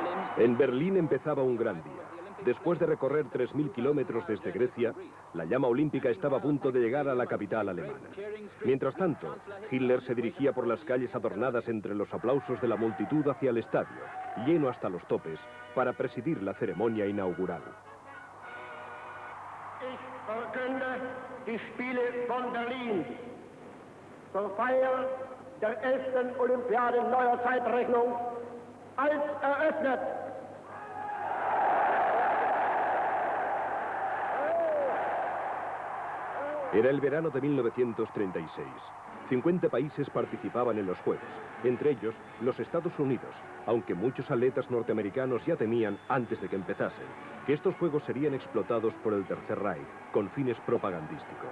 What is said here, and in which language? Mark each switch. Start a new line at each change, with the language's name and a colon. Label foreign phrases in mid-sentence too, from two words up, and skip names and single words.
Spanish: En Berlín empezaba un gran día. Después de recorrer 3.000 kilómetros desde Grecia, la llama olímpica estaba a punto de llegar a la capital alemana. Mientras tanto, Hitler se dirigía por las calles adornadas entre los aplausos de la multitud hacia el estadio, lleno hasta los topes, para presidir la ceremonia inaugural.
German: Ich verkünde die Spiele von Berlin zur Feier der 11. Olympiade neuer Zeitrechnung als eröffnet.
Spanish: Era el verano de 1936. 50 países participaban en los Juegos, entre ellos los Estados Unidos, aunque muchos atletas norteamericanos ya temían, antes de que empezasen, que estos Juegos serían explotados por el Tercer Reich con fines propagandísticos.